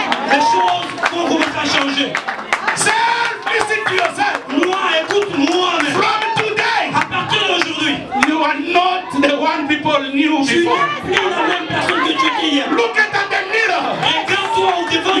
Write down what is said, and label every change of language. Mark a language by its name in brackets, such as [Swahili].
[French] les choses vont commencer à changer. [English] Self, listen to yourself. [French] Moi, écoute-moi même. [English] From today, [French] À partir d'aujourd'hui, [English] you are not the one people knew [French] tu [English] before. [French] n'es plus la même personne que tu étais hier. [English] Look at the mirror. [French] Regarde-toi au devant de